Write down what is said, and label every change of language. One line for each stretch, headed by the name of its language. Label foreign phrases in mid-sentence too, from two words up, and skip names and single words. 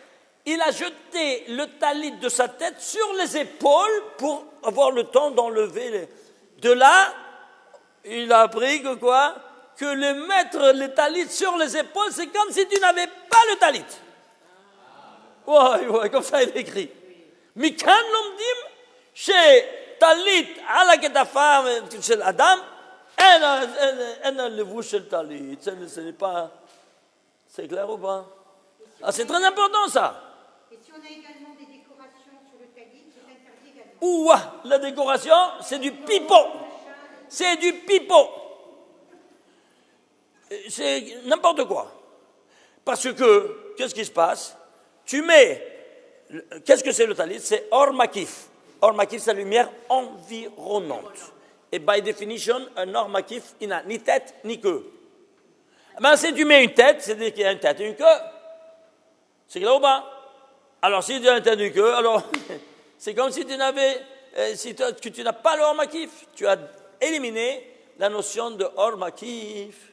French: Il a jeté le talit de sa tête sur les épaules pour avoir le temps d'enlever De là, il a appris que quoi? Que mettre le talit sur les épaules, c'est comme si tu n'avais pas le talit. Ouais, comme ça il écrit.
Hebrew: מכאן לומדים, שטלית על כתפם של אדם, אין לבוש של טלית.
French: Ce n'est pas. C'est clair ou pas? Ah, c'est très important ça. Et si on a également des décorations sur le talit, c'est interdit également. Ouah, la décoration, c'est du pipeau. C'est du pipeau. C'est n'importe quoi. Parce que, qu'est-ce qui se passe? Tu mets, qu'est-ce que c'est le talit? C'est
Hebrew: אור מקיף. אור מקיף,
French: c'est la lumière environnante. Et
English: by definition,
French: un
Hebrew: אור מקיף,
French: il n'a ni tête ni queue. Ben, si tu mets une tête, c'est-à-dire qu'il y a une tête et une queue. C'est clair ou pas? Alors, si tu as une tête et une queue, alors, c'est comme si tu n'avais, que tu n'as pas le
Hebrew: אור מקיף.
French: Tu as éliminé la notion de
Hebrew: אור מקיף.